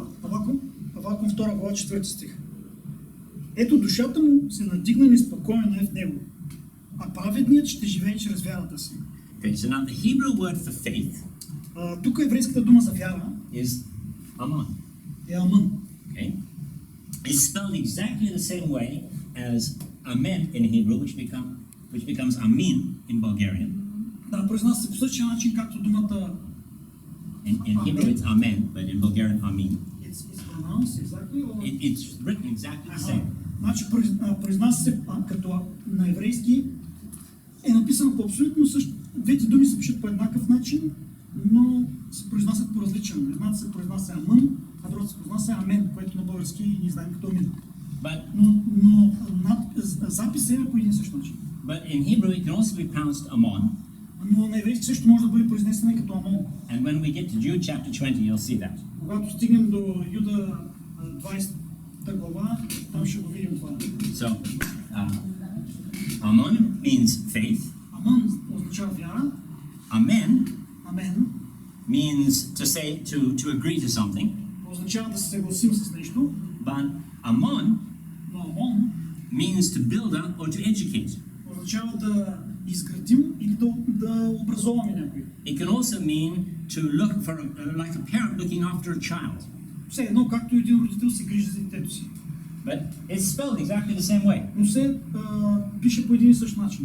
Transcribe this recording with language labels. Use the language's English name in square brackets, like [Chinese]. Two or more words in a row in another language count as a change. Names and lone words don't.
[Bulgarian] Авакум втора глава, четвърти стих. Ето душата му се надигна неспокойно в него, а праведният ще живее чрез вярата си. [English] Okay, so now the Hebrew word for faith [Bulgarian] тук еврейската дума за вяра [English] is aman. [Bulgarian] е амън. [English] Okay, it's spelled exactly the same way as amen in Hebrew, which becomes amin in Bulgarian. [Bulgarian] Да, произнася се по същия начин, както думата [English] In Hebrew it's amen, but in Bulgarian amin. It's pronounced exactly, or... It's written exactly the same. [Bulgarian] Значи произнася се като на еврейски е написано по абсолютно също. Двете думи се пишат по еднакъв начин, но се произнасят по различен. Едната се произнася амън, а другата се произнася амен, което на български ни знаем като амин. Но записът е по един същ начин. [English] But in Hebrew it can also be pronounced amon. [Bulgarian] Но на еврейски също може да бъде произнесена като амон. [English] And when we get to Jude chapter 20, you'll see that. [Bulgarian] Когато стигнем до Юда 20 глава, там ще го видим това. [English] So, amon means faith. [Bulgarian] Амон означава вяра. Amen Амен [English] means to say, to agree to something. [Bulgarian] означава да се съгласим с нещо. [English] But amon [Bulgarian] Но амон [English] means to build up or to educate. [Bulgarian] означава да изградим или да образоваме някой. [English] It can also mean to look for, like a parent looking after a child. [Bulgarian] Все едно, както един родител се грижи за детето си. [English] But it's spelled exactly the same way. [Bulgarian] Но се пише по един и същ начин.